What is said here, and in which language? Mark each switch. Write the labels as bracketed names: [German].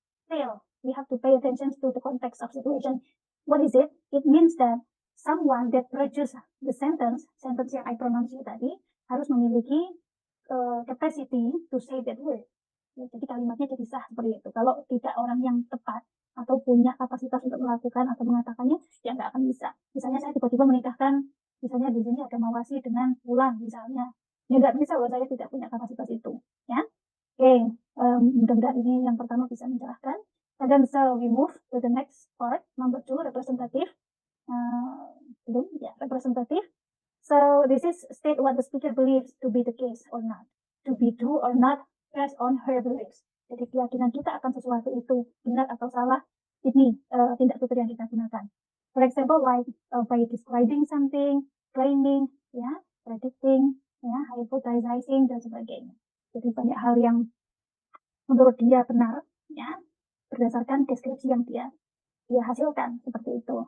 [English] still we have to pay attention to the context of situation. What is it? It means that someone that produce the sentence [Indonesian] yang [English] I pronounce you [Indonesian] tadi harus memiliki [English] capacity to say that word. [Indonesian] Ya, jadi kalimatnya jadi sah seperti itu. Kalau tidak orang yang tepat atau punya kapasitas untuk melakukan atau mengatakannya, ya nggak akan bisa. Misalnya saya tiba-tiba menikahkan, misalnya di sini ada Mawasi dengan Wulan misalnya, ya nggak bisa kalau saya tidak punya kapasitas itu. Ya, oke. Mudah-mudahan ini yang pertama bisa menjelaskan. [English] And then so we move to the next part, number 2, representative. [Indonesian] Belum, ya, [English] representative. So this is state what the speaker believes to be the case or not, to be true or not, based on her beliefs. [Indonesian] Jadi keyakinan kita akan sesuatu itu benar atau salah, ini tindak tutur yang kita gunakan. [English] For example, like by describing something, claiming, ya, predicting, ya, hypothesizing [Indonesian] dan sebagainya. Jadi banyak hal yang menurut dia benar, ya, berdasarkan deskripsi yang dia hasilkan seperti itu.